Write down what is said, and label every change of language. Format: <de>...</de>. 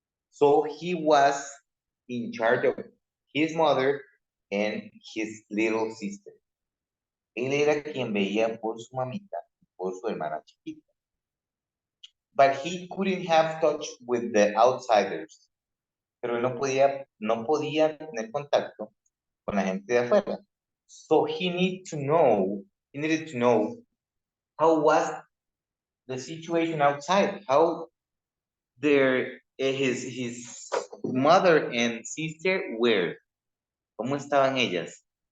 <en>So he was in charge of his mother and his little sister.</en> <es>Él era quien veía por su mamita, por su hermana chiquita.</es> <en>But he couldn't have touch with the outsiders.</en> <es>Pero él no podía tener contacto con la gente de afuera.</es> <en>So he needed to know how was the situation outside, how his mother and sister were,</en> <es>cómo estaban ellas.</es>